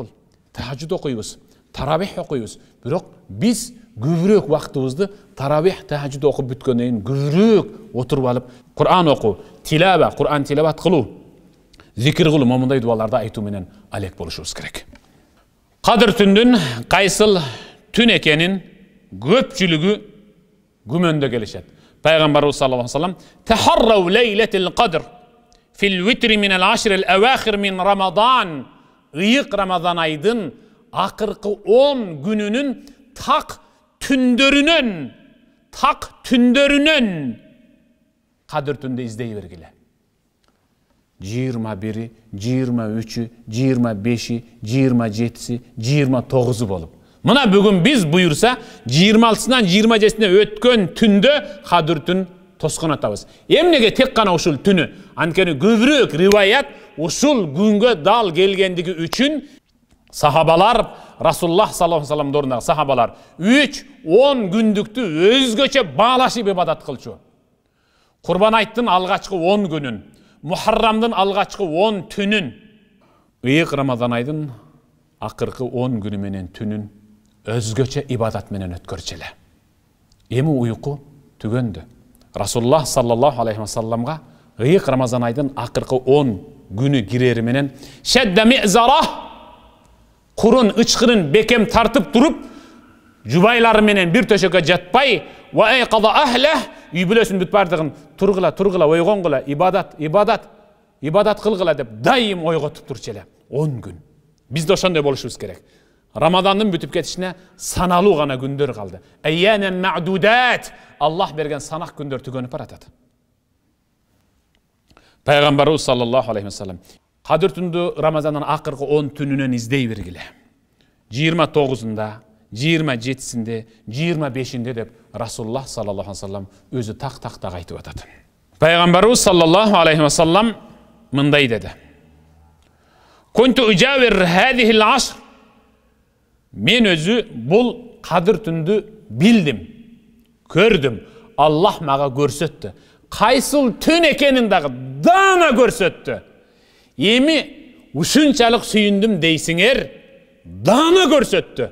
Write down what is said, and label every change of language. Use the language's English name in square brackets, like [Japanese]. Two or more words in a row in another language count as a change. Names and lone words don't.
[Kyrgyz] Тахажжуд окуйбуз, таравих окуйбуз. Бирок биз көбүрөөк убактыбызды таравих, тахажжуд окуп бүткөндөн кийин көбүрөөк отуруп алып, Кур'ан окуу, тилава, Кур'ан тилават кылуу, зикир кылуу, момундай дуаларды айтуу менен алек болушубуз керек. Кадыр түндүн кайсыл түн экенин көпчүлүгү күмөндө келишет. [Arabic] Пайгамбарыбыз صلى الله عليه وسلم تحروا ليلة القدر في الوتر من العشر الأواخر من رمضان. [Kyrgyz] Ыйык Рамазан айдын акыркы 10 күнүнүн так түндөрүнөн кадыр түндө издей бергиле. 21, 23, 25, 27, 29 болуп. Мына бүгүн биз буйурса 26-сынан 27-сине өткөн түндө кадыр түн тоскон атабыз. Эмнеге тек кана ушул түнү? Анткени көбүрөөк риваят ушул күнгө дал келгендиги үчүн сахабалар, Расулуллах [Arabic] صلى الله عليه وسلم [Kyrgyz] дорунда сахабалар 3-10 күндүктү өзгөчө баалашып ибадат кылчу. Курбан айттын алгачкы 10 күнүн, Мухаррамдын алгачкы 10 түнүн, ыйык Рамазан айдын акыркы 10 күнү менен түнүн өзгөчө ибадат менен өткөрчүлө. Эми уйку түгөндү. Расулуллах [Arabic] صلى الله عليه وسلمга [Kyrgyz] ыйык Рамазан айдын акыркы 10 күнү кирери менен [Arabic] شد مئزره [Kyrgyz] курун ычкырын бекем тартып туруп, жубайлары менен бир төшөккө жатпай, [Arabic] وأيقظ أهل [Kyrgyz] үй бүлөсүн бүт бардыгын тургула, ойгонгула, ибадат кылгыла деп дайым ойготуп турчу эле. 10 күн. Бизде ошондой болушубуз керек. Рамадандын бүтүп кетишине саналуу гана күндөр калды. [Arabic] أياما معدودات. [Kyrgyz] Аллах берген санак күндөр түгөнүп баратат. Пайгамбарыбыз [Arabic] صلى الله عليه وسلم [Kyrgyz] кадыр түндү Рамазандын акыркы 10 түнүнөн издей бергиле. 29-ында, 27-синде, 25-inde деп Расулуллах [Arabic] صلى الله عليه وسلم [Kyrgyz] өзү так айтып атат. Пайгамбарыбыз [Arabic] صلى الله عليه وسلم [Kyrgyz] мындай деди. [Arabic] كنت أجاور هذه العشر. [Kyrgyz] Мен өзү бул кадыр түндү билдим, көрдүм. Аллах мага көрсөттү. Кайсыл түн экенин дагы дана көрсөттү. Эми ушунчалык сүйүндүм дейсиңер, дана көрсөттү.